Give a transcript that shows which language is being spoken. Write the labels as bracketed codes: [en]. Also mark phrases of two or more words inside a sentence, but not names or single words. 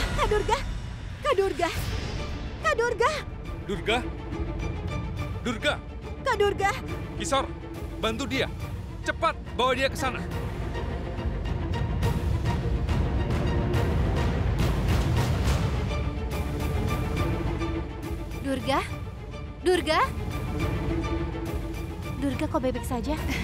[id] Durga! Kak Durga! Kak Durga! Durga? Durga! Kak Durga! Kisor, bantu dia. Cepat, bawa dia ke sana. Durga? Durga? Durga kok baik-baik saja?